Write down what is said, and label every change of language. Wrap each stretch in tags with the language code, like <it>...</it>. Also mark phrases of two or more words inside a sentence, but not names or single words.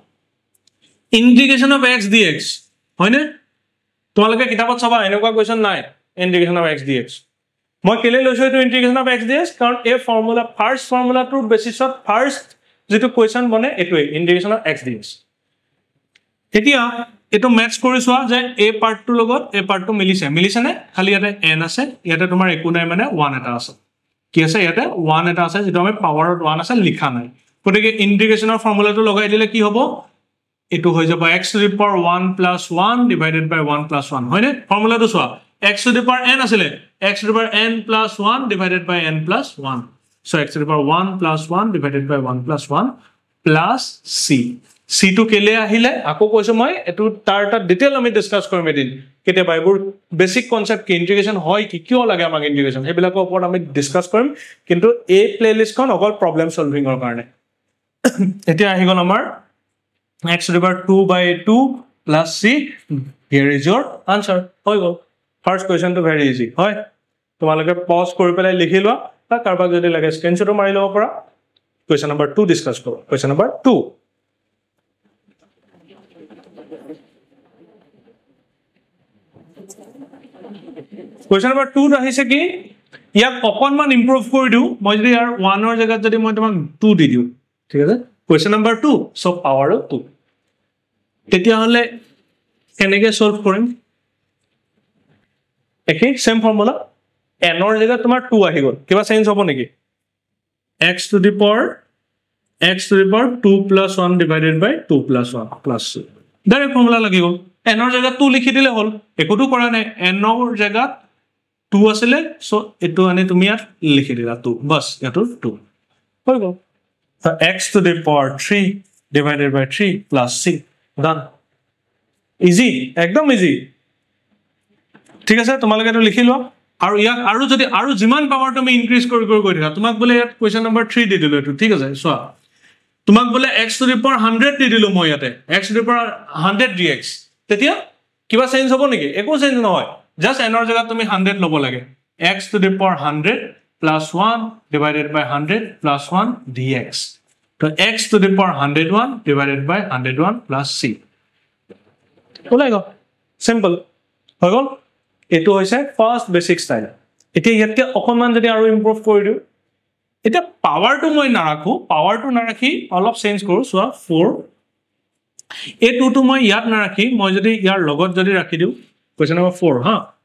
<en>integration of x dx</en> <as>হয়নে তোমালোকে কিতাপত চাবা এনেকুৱা কোৱেশ্চন নাই</as> <en>integration of x dx</en> <as>মই কেলে লৈছো এইটো</as> <en>integration of x dx</en> <as>কাৰণ এই ফৰ্মুলা ফাৰ্স্ট ফৰ্মুলাটোৰ বেসিছত ফাৰ্স্ট যেটো কোৱেশ্চন বনে এটোই</as> <en>integration of x dx</en> <as>এতিয়া এটো ম্যাচ কৰি চোৱা যে এই পাৰ্টটোৰ লগত এই পাৰ্টটো মিলিছে নে খালি ইয়াতে n আছে ইয়াতে তোমাৰ একো নাই মানে 1 এটা আছে কি আছে ইয়াতে 1 এটা আছে যেটো আমি পাৱাৰত 1 আছে লিখা নাই গতিকে ইন্টিগ্ৰেশনৰ ফৰ্মুলাটো লগাই দিলে কি হ'ব এটো হৈ যাব</as> <en>x to the power 1 plus 1 divided by 1 plus 1</en> <as>হয়নে ফৰ্মুলাটো চোৱা</as> <en>x to the power n</en> <as>আছিলে</as> <en>x to the power n plus 1 divided by n plus 1 so x to the power 1 plus 1 divided by 1 plus 1 plus c</en> <as>c to কেলে আহিলে আকো কৈছো মই এটো তাৰটা ডিটেইল আমি ডিসকাস কৰিম এদিন কেতে বাইবোৰ</as> <en>basic concept</en> <as>কি ইন্টিগ্ৰেশন হয় কি কিয় লাগে আমাক ইন্টিগ্ৰেশন হেবিলাকৰ ওপৰত আমি ডিসকাস কৰিম কিন্তু এই প্লেলিষ্টখন অকল প্ৰবলেম সলভিংৰ কাৰণে এতিয়া আহি গল আমাৰ</as> <en>x to the power 2 by 2 plus c here is your answer</en> <as>হৈ গল ফাৰ্স্ট কোৱেশ্চনটো</as> <en>very easy</en> <as>হয় তোমালোকে পজ কৰি পেলাই লিখি লোৱা বা কাৰবাক যদি লাগে স্ক্ৰিনশ্বট মাৰি লব পৰা</as> <en>question number 2</en> <as>ডিসকাস কৰো</as> <en>question number 2 question number 2</en> <as>আহিছে কি ইয়াক অকনমান ইমপ্ৰুভ কৰি দিও মই যদি ইয়াৰ 1 ৰ জায়গাত যদি মই তোমাক 2 দি দিও ঠিক আছে</as> <en>question number 2 so power of 2</en> <as>তেতিয়া হলে কেনেকৈ সলভ কৰিম একে</as> <en>same formula</en> <as>n ৰ জায়গাত তোমাৰ 2 আহি গল কিবা চেঞ্জ হ'ব নেকি</as> <en>x to the power 2 plus 1 divided by 2 plus 1 plus c direct formula</en> <as>লাগি গল n ৰ জায়গাত 2 লিখি দিলে হল একোটো কৰা নাই n ৰ জায়গাত 2 আছিল সো এটো আনি তুমি ইয়াত লিখি দিলা 2 বাস এটো 2 হৈ গল</as> <en>so x to the power 3 divided by 3 plus c done easy</en> <as>একদম ইজি ঠিক আছে তোমালোকে এটো লিখি লোৱা আৰু ইয়াক আৰু যদি আৰু যিমান পাৱাৰ তুমি ইনক্ৰিজ কৰি গৈ থাকা তোমাক বলে ইয়াত</as> <en>question number 3</en> <as>দি দিলো এটো ঠিক আছে চোৱা তোমাক বলে</as> <en>x to the power 100</en> <as>দি দিলো মই ইয়াতে</as> <en>x to the power</en> <as>100 dx তেতিয়া কিবা চেঞ্জ হ'ব নেকি একো চেঞ্জ নহয় জাস্ট n ৰ জায়গাত তুমি 100 লব লাগে</as> <en>x to the power 100 plus 1 divided by 100 plus 1 dx</en> <as>তো</as> <en>x to the power 101 divided by 101 plus c</en> <as>ওলাই গল সিম্পল হৈ গল এটো হৈছে</as> <en>first basic style</en> <as>এতিয়া ইয়াতে অকনমান যদি আৰু ইমপ্ৰুভ কৰি দিও এটা পাৱাৰটো মই নাৰাখো পাৱাৰটো নাৰাখি অলপ চেঞ্জ কৰো সোৱা 4 এই 2 টো মই ইয়াত নাৰাখি মই যদি ইয়াৰ লগত যদি ৰাখি দিও</as> <en>question number 4</en> <as>হা</as>